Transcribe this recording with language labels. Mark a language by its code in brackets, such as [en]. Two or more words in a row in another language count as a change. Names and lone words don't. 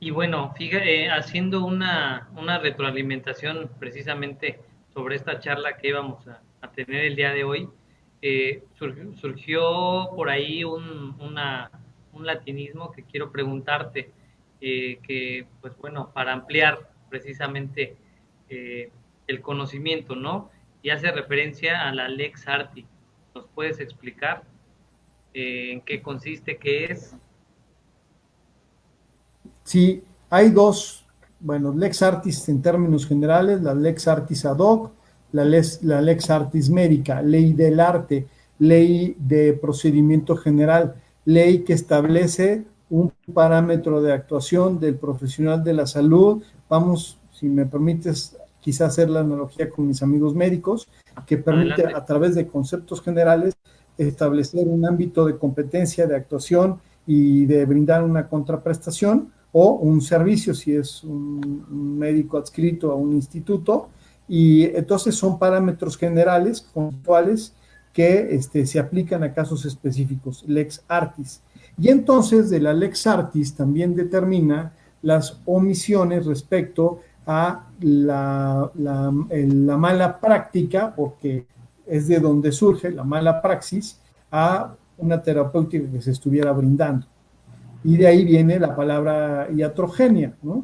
[es] Y bueno, fíjate, haciendo una retroalimentación precisamente sobre esta charla que íbamos a tener el día de hoy, surgió por ahí un latinismo que quiero preguntarte, que pues bueno, para ampliar precisamente el conocimiento, ¿no? Y hace referencia a la [la] Lex Artis. [es] ¿Nos puedes explicar en qué consiste, qué es? Sí, hay dos, bueno, [la] lex artis [es] en términos generales, la [la] lex artis ad hoc, [es] la [la] lex artis [es] médica, ley del arte, ley de procedimiento general, ley que establece un parámetro de actuación del profesional de la salud. Vamos, si me permites, quizás hacer la analogía con mis amigos médicos, que permite Adelante. a través de conceptos generales establecer un ámbito de competencia, de actuación y de brindar una contraprestación o un servicio si es un médico adscrito a un instituto, y entonces son parámetros generales, puntuales, que se aplican a casos específicos, [la] lex artis. [es] Y entonces de la [la] lex artis [es] también determina las omisiones respecto a la mala práctica, porque es de donde surge la mala praxis, a una terapéutica que se estuviera brindando. Y de ahí viene la palabra iatrogenia, ¿no?